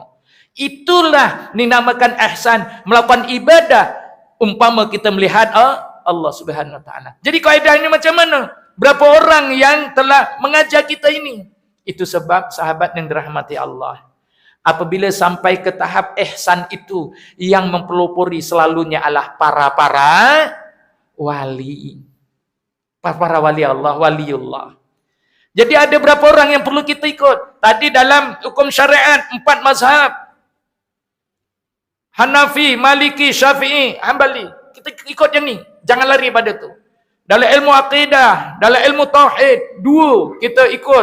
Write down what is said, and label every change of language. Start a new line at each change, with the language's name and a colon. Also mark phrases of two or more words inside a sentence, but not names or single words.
Malay: Itulah dinamakan ihsan, melakukan ibadah umpama kita melihat Allah
Arabic: Subhanahu wa taala.
Malay: Jadi kaedah ini macam mana? Berapa orang yang telah mengajar kita ini? Itu sebab sahabat yang dirahmati Allah, apabila sampai ke tahap ihsan itu, yang mempelopori selalunya adalah para wali. Para wali Allah, waliullah. Jadi ada berapa orang yang perlu kita ikut? Tadi dalam hukum syariat 4 mazhab. Hanafi, Maliki, Syafi'i, Hambali. Kita ikut yang ni. Jangan lari pada tu. Dalam ilmu akidah, dalam ilmu tauhid, dua kita ikut.